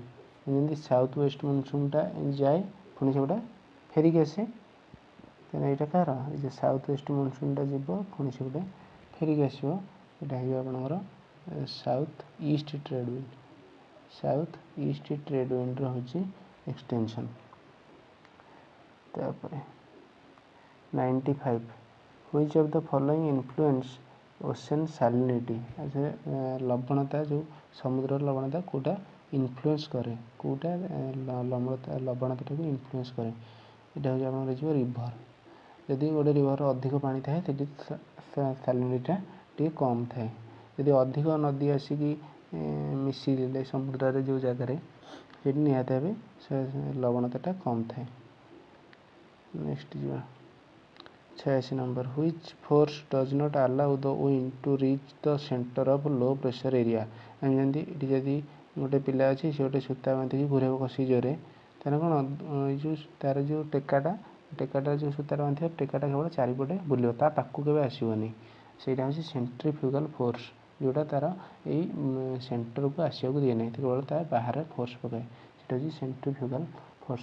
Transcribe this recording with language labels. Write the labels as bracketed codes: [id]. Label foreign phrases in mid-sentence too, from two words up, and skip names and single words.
[or] ଯେମିତି [en] south west monsoonta [or] ଯାଏ ପୁଣି ସେଗୁଡ଼ା ଫେରିକି ଆସେ, ତେଣୁ ଏଇଟା କାହାର, ଏ ଯେ [en] south west monsoonta [or] ଯିବ ପୁଣି ସେଗୁଡ଼ା ଫେରିକି ଆସିବ, ଏଇଟା ହେଇଯିବ ଆପଣଙ୍କର [en] south east trade wind. south east trade [or] ୱିଣ୍ଡର ହେଉଛି ଏକ୍ସଟେନସନ୍। ତାପରେ 95, [en] which of the following influence ocean salinity। [or] ଲବଣତା, ଯେଉଁ ସମୁଦ୍ରର ଲବଣତା କେଉଁଟା ଇନଫ୍ଲୁଏନ୍ସ କରେ, କେଉଁଟା ଲବଣତାଟାକୁ ଇନଫ୍ଲୁଏନ୍ସ କରେ, ଏଇଟା ହେଉଛି ଆପଣଙ୍କର ହେଇଯିବ ରିଭର। ଯଦି ଗୋଟେ ରିଭର ଅଧିକ ପାଣି ଥାଏ ସେଠି ସାଲିନିଟିଟା ଟିକେ କମ୍ ଥାଏ, ଯଦି ଅଧିକ ନଦୀ ଆସିକି ମିଶିଲେ ସମୁଦ୍ରରେ ଯେଉଁ ଜାଗାରେ ସେଠି ନିହାତି ଭାବେ ଲବଣତାଟା କମ୍ ଥାଏ। ନେକ୍ସଟ ଯିବା 86 ନମ୍ବର, [en] which force does not allow the wind to reach the center of low pressure area। [or] ଆମେ ଯେମିତି ଏଠି ଯଦି ଗୋଟେ ପିଲା ଅଛି, ସେ ଗୋଟେ ସୂତା ବାନ୍ଧିକି ଘୁରେଇବ କଷି ଜୋରେ, ତାହେଲେ କ'ଣ ଏଇ ଯେଉଁ ତାର ଯେଉଁ ଟେକାଟା ଯେଉଁ ସୂତାରେ ବାନ୍ଧିବ, ଟେକାଟା କେବଳ ଚାରିପଟେ ବୁଲିବ, ତା ପାଖକୁ କେବେ ଆସିବନି, ସେଇଟା ହେଉଛି [en] centrifugal force, [or] ଯେଉଁଟା ତାର ଏଇ ସେଣ୍ଟରକୁ ଆସିବାକୁ ଦିଏ ନାହିଁ, କେବଳ ତା ବାହାରେ ଫୋର୍ସ ପକାଏ, ସେଇଟା ହେଉଛି [en] centrifugal force.